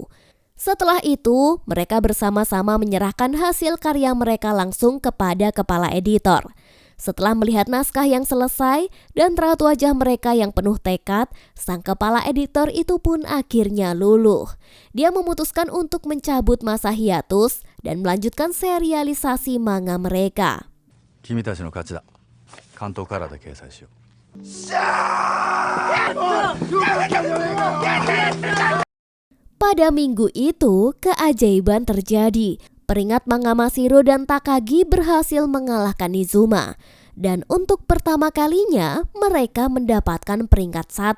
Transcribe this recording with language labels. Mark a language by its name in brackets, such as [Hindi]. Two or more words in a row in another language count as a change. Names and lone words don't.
[Indonesian] Setelah itu, mereka bersama-sama menyerahkan hasil karya mereka langsung kepada kepala editor. Setelah melihat naskah yang selesai dan raut wajah mereka yang penuh tekad, sang kepala editor itu pun akhirnya luluh. Dia memutuskan untuk mencabut masa hiatus dan melanjutkan serialisasi manga mereka. [Japanese] 君たちの勝ちだ。関東カラーで掲載しよう。 [Indonesian] Pada minggu itu, keajaiban terjadi. Peringkat manga Masahiro dan Takagi berhasil mengalahkan Nizuma. Dan untuk pertama kalinya, mereka mendapatkan peringkat 1.